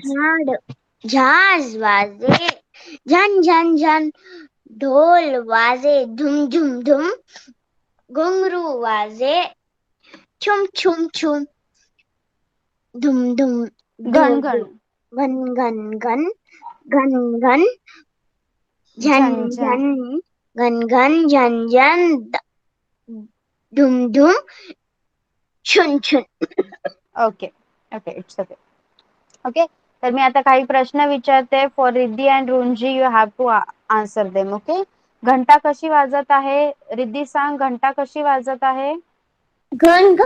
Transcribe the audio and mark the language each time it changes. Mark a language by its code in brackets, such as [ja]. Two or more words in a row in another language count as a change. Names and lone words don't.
[mr] झांज वाजे झन झन झन, ढोल वाजे धुम धुम धुम, घुंगरू वाजे छुम छुम छुम, धुम धुम घन धूम घन. घन घन घन, घन घन झन झन झन. झन, घन घन झन झन, धुम धुम छुन छुन. [en] okay okay it's okay. [mr] ओके तर मी आता काही प्रश्न विचारते. [en] for Riddhi and Runji you have to answer them. [mr] ओके. घंटा कशी वाजत आहे. रिद्धी सांग घंटा कशी वाजत आहे. घन घन.